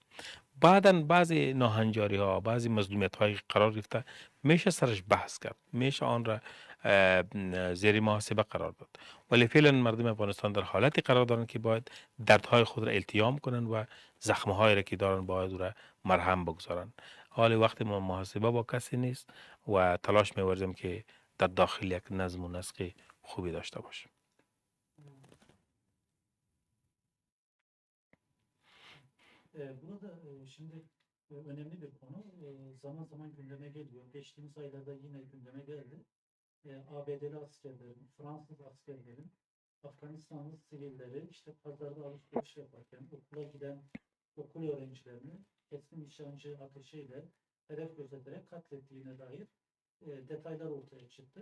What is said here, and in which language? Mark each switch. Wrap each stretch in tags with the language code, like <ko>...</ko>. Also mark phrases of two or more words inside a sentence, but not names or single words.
<fa>بعدا بعضی ناهنجاری ها، بعضی مظلومیت های قرار گرفته، میشه سرش بحث کرد، میشه آن را زیر محاسبه قرار داد، ولی فعلا مردم افغانستان در حالتی قرار دارند که باید دردهای خود را التیام کنند و زخمهایی را که دارند باید او را مرهم بگذارند. حال وقت ما محاسبه با کسی نیست و تلاش می‌ورزیم که در داخل یک نظم و نسق خوبی داشته باشیم.</fa> <tr>Burada şimdi önemli bir konu. Zaman zaman gündeme geliyor. Geçtiğimiz aylarda yine gündeme geldi. ABD'li askerlerin, Fransız askerlerin, Afganistanlı sivilleri işte pazarda alışveriş yaparken okula giden okul öğrencilerini keskin nişancı ateşiyle hedef gözeterek katlettiğine dair detaylar ortaya çıktı.</tr>